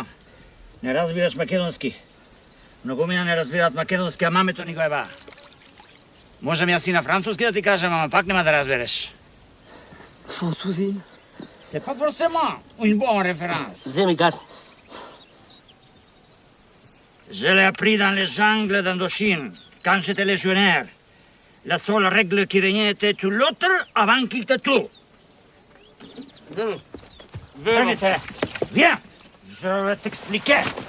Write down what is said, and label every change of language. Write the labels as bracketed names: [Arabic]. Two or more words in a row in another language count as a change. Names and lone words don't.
[Macedonian] Ne разбираш македонски. Многумина не разбираат македонски, а мамето ни го еба. Можам јас и на француски да ти кажам, ама пак нема да разбереш. Французин? [French] C'est pas forcément une bonne référence. Земи гасни. Je l'ai appris dans les jungles d'Indochine, quand j'étais légionnaire. La seule règle qui régnait était tout l'autre avant qu'il te tue. Tenez ça. Viens, je vais t'expliquer.